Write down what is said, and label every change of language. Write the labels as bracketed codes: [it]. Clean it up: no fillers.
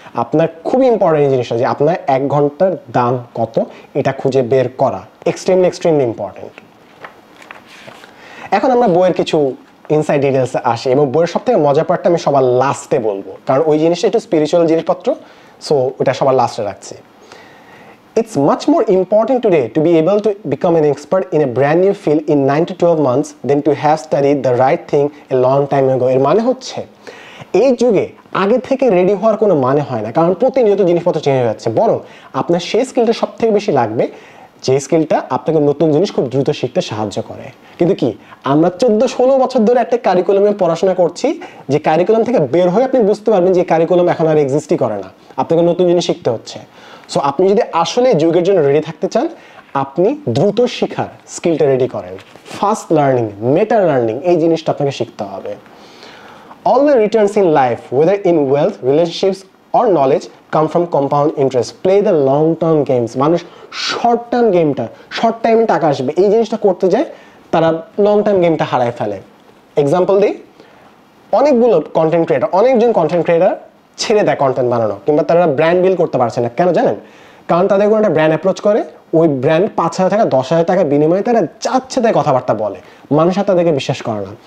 [bn] আপনার খুবই ইম্পর্টেন্ট এই জিনিসটা, যে আপনার 1 ঘন্টার দাম কত, এটা খুঁজে বের করা এক্সট্রিমলি ইম্পর্টেন্ট। এখন আমরা বইয়ের কিছু ইনসাইড ডিটেলসে আসি, এবং বইয়ের সবথেকে মজার পার্টটা আমি সবার লাস্টে বলবো, কারণ ওই জিনিসটা একটু স্পিরিচুয়াল জিনিসপত্র, সো ওটা সবার লাস্টে রাখছি। [en] It's much more important today to be able to become an expert in a brand new field in 9 to 12 months than to have studied the right thing a long time ago. [bn] এর মানে হচ্ছে এই যুগে আগে থেকে ready হওয়ার কোনো মানে হয় না, কারণ প্রতিনিয়ত জিনিসপত্র চেঞ্জ হয়ে যাচ্ছে। বরং আপনার সেই স্কিলটা সব থেকে বেশি লাগবে, যে স্কিলটা আপনাকে নতুন জিনিস খুব দ্রুত শিখতে সাহায্য করে। কিন্তু কি, আমরা 14-16 বছর ধরে একটা কারিকুলামে পড়াশোনা করছি, যে কারিকুলাম থেকে বের হয়ে আপনি বুঝতে পারবেন যে কারিকুলাম এখন আর এক্সিস্টই করে না, আপনাকে নতুন জিনিস শিখতে হচ্ছে। সো আপনি যদি আসলে যুগের জন্য রেডি থাকতে চান, আপনি দ্রুত শিখার স্কিলটা রেডি করেন। ফাস্ট লার্নিং, মেটা লার্নিং, এই জিনিসটা আপনাকে শিখতে হবে। [en] All the returns in life, whether in wealth, relationships or knowledge, come from compound interest. Play the long term games. [bn] মানুষ শর্ট টার্ম গেমটা, শর্ট টাইমে টাকা আসবে এই জিনিসটা করতে যায়, তারা লং টার্ম গেমটা হারায় ফেলে। এক্সাম্পল দিই, অনেকজন কন্টেন্ট ক্রিয়েটার ছেড়ে দেয় কন্টেন্ট বানানো, কিংবা তারা ব্র্যান্ড বিল্ড করতে পারছে না। কেন জানেন? কারণ তাদের কোনো একটা ব্র্যান্ড অ্যাপ্রোচ করে, ওই ব্র্যান্ড 5,000 টাকা 10,000 টাকা বিনিময়ে তারা যাচ্ছে তাই কথাবার্তা বলে, মানুষ আর তাদেরকে বিশ্বাস করে না।